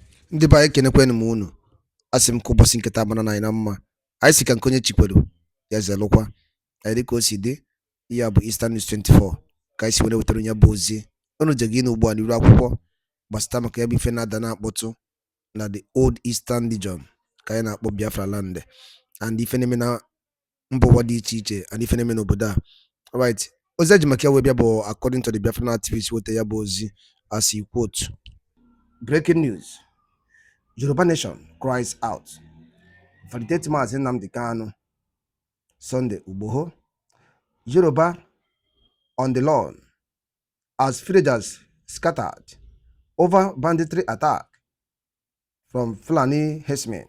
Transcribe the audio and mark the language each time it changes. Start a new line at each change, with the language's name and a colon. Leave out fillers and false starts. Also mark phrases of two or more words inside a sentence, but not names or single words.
Igbo: Ndị be anyị kenekwenụ m unu. Asị m ka ụbọchị nketa mara na anyị na mma. Anyị si ka nke onye chikwelu ya zelụkwa. Anyị dịka o si dị, ihe a bụ Eastern News 24 ka anyị si were wetara onye bụ ozi. Unu je gị n'ugbu a n'iru akwụkwọ gbasata maka ya bụ ife na-ada na-akpọtụ na
English: the old Eastern region
Igbo: ka anyị na-akpọ Biafra land, and ife na-eme na mba ụwa dị iche iche, and ife na-eme n'obodo a. Alright, ozi eji maka ya wee bịa bụ
English: according to the Biafran activist
Igbo: weta ya bụ ozi
English: as he quote. Breaking news. Yoruba nation cries out. Validate Mazi Nnamdi Kanu. Sunday Igboho. Yoruba on the lawn as villagers scattered over banditry attack from Fulani herdsmen.